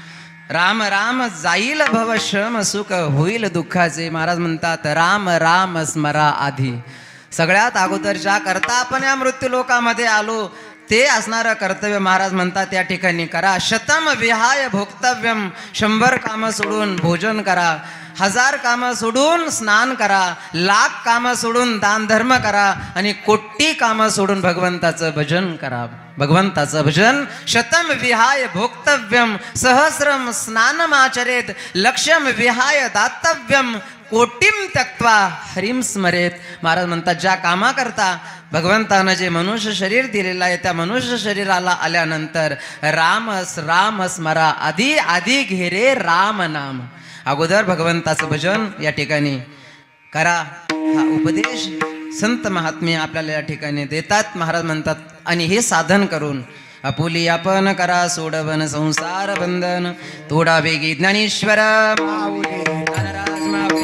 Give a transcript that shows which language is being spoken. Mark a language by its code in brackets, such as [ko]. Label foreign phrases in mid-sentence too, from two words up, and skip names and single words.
[mr] राम राम जाईल भव श्रम सुख होईल दुःखाचे. महाराज म्हणतात राम राम स्मरा आधी. सगळ्यात अगोदरच्या करता आपण या मृत्यू लोकामध्ये आलो ते असणारं कर्तव्य महाराज म्हणतात या ठिकाणी करा. [sa] शतम विहाय भोक्तव्यम. [mr] 100 कामं सोडून भोजन करा. 1000 कामं सोडून स्नान करा. 1,00,000 कामं सोडून दान धर्म करा. आणि 1,00,00,000 कामं सोडून भगवंताचं भजन करा. भगवंताचं भजन. [sa] शतम विहाय भोक्तव्यम सहस्रम स्नानमाचरेत. लक्ष्यम विहाय दातव्यम कोटीम त्यक्त्वा हरिम स्मरेत. [mr] महाराज म्हणतात ज्या कामा करता भगवंतानं जे मनुष्य शरीर दिलेलं आहे त्या मनुष्य शरीराला आल्यानंतर राम राम स्मरा आधी. आधी घेरे राम नाम. अगोदर भगवंताचं भजन या ठिकाणी करा. हा उपदेश संत महात्मे आपल्याला या ठिकाणी देतात. महाराज म्हणतात आणि हे साधन करून आपुली आपण करा सोडवन संसार बंधन तोडा वेगी ज्ञानेश्वर ज्ञानराज माऊली.